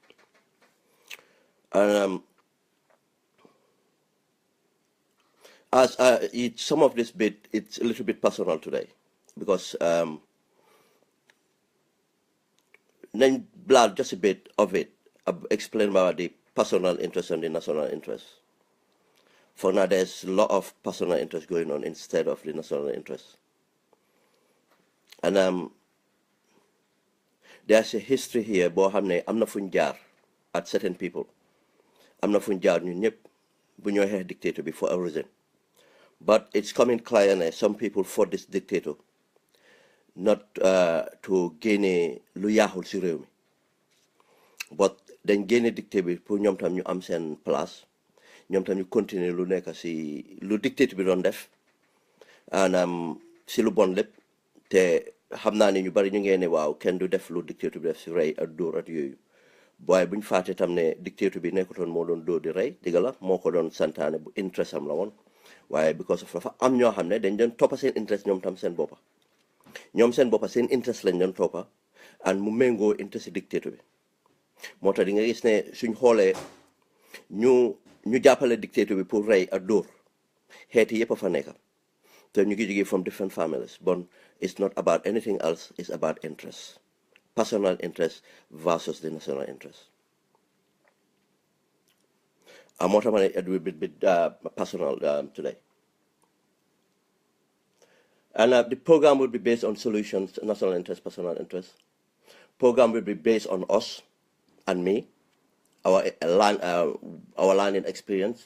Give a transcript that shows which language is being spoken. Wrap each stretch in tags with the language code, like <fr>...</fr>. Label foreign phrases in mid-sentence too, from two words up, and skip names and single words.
<en>And as some of this bit, it's a little bit personal today because then blood just a bit of it explain about the personal interest and the national interest. For now, there's a lot of personal interest going on instead of the national interest, and there's a history here.</en> <wo>Boo xam ne am na fuñ jaar</wo> <en>at certain people.</en> <wo>am na fuñ jaar ñun ñëpp bu ñoo xeex dictator bi</wo> <en>for a reason. But it's coming clear that some people fought this dictator not to gain</en> <wo>lu yaaxul si réew mi,</wo> <en>but</en> <wo>dañ génne dictator bi pour ñoom tam ñu am seen place, ñoom tam ñu continuer lu nekk si lu dictator bi doon def</wo> <en>and</en> <wo>si lu bon lépp. Te xam naa ne ñu bari ñu ngeen ne waaw kenn du def lu dictator bi def si rey ak dóor ak yooyu, waaye buñ fàtte tam ne dictator bi nekkutoon moo doon dóor di rey digga la moo ko doon santaane bu interest am la woon, waaye</wo> <en>because of</en> <wo>dafa am ñoo xam ne dañ doon toppa seen interest ñoom tam seen boppa seen interest lañ doon toppa and mu méngoo interest dictator bi. moo tax di nga gis ne suñ xoolee ñu jàppale dictator bi pour rey ak dóor xeeti yëpp a fa nekka te ñu ngi jógee</wo> <en>from different families. Bon, it's not about anything else, it's about interest, personal interest versus the national interest.</en> <wo>Moo tax ma ne</wo> <en>it will be bit personal today. And the program will be based on solutions, national interest, personal interest. Program will be based on us and me, our learning experience.</en>